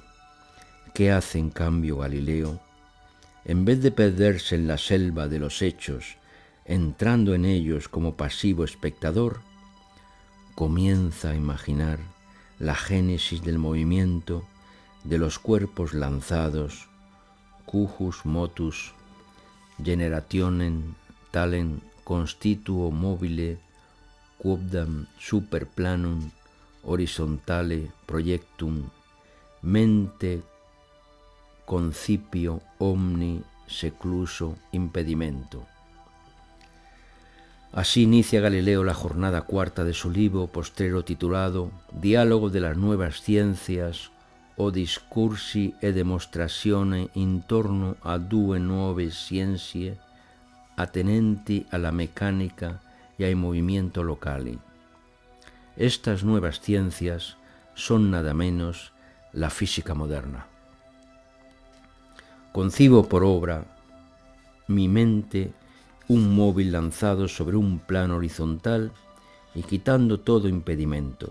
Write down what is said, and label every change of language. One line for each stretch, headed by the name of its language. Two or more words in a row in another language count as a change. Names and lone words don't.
Spanish: ¿Qué hace en cambio Galileo? En vez de perderse en la selva de los hechos, entrando en ellos como pasivo espectador, comienza a imaginar la génesis del movimiento de los cuerpos lanzados,
Latin: cujus motus generationem talem constituo mobile quodam super planum horizontale projectum mente concipio omni secluso impedimento.
Spanish: Así inicia Galileo la jornada cuarta de su libro postrero titulado Diálogo de las nuevas ciencias o
Italian: discursi e demonstrazione intorno a due nuove scienze attenenti alla mecánica y ai movimiento locali.
Spanish: Estas nuevas ciencias son nada menos la física moderna. Concibo por obra mi mente un móvil lanzado sobre un plano horizontal y quitando todo impedimento.